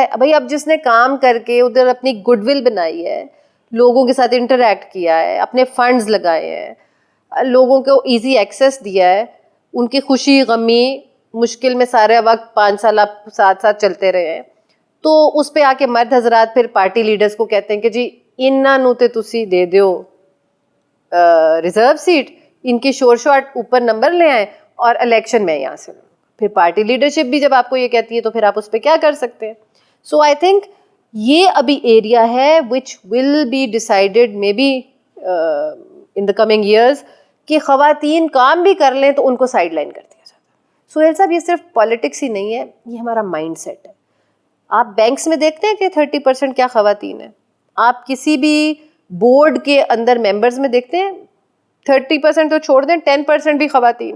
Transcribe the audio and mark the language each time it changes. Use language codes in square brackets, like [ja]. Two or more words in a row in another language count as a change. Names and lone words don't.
[ur] بھائی اب جس نے کام کر کے ادھر اپنی [en] good will [ur] بنائی ہے, لوگوں کے ساتھ انٹریکٹ کیا ہے, اپنے فنڈز لگائے ہیں, لوگوں کو [en] easy access [ur] دیا ہے, ان کی خوشی غمی مشکل میں سارے وقت 5 سال آپ ساتھ ساتھ چلتے رہے ہیں, تو اس پہ آ کے مرد حضرات پھر [en] party leaders [ur] کو کہتے ہیں کہ جی [pa] انہاں نوں تے تسی دے دیو [en] reserve seat, [ur] ان کی [en] sure shot [ur] اوپر نمبر لے آئیں اور الیکشن میں یہاں سے. پھر پارٹی لیڈرشپ بھی جب آپ کو یہ کہتی ہے تو پھر آپ اس پہ کیا کر سکتے ہیں. [en] so I think [ur] یہ ابھی [en] ایریا [ur] ہے [en] which will be decided maybe in the coming years, [ur] کہ خواتین کام بھی کر لیں تو ان کو [en] side line [ur] کر دیا جاتا ہے. سہیل صاحب یہ صرف پالیٹکس ہی نہیں ہے, یہ ہمارا مائنڈ سیٹ ہے. آپ بینکس میں دیکھتے ہیں کہ 30% کیا خواتین ہیں, آپ کسی بھی بورڈ کے اندر ممبرز میں دیکھتے ہیں 30% تو چھوڑ دیں 10% بھی خواتین ہو.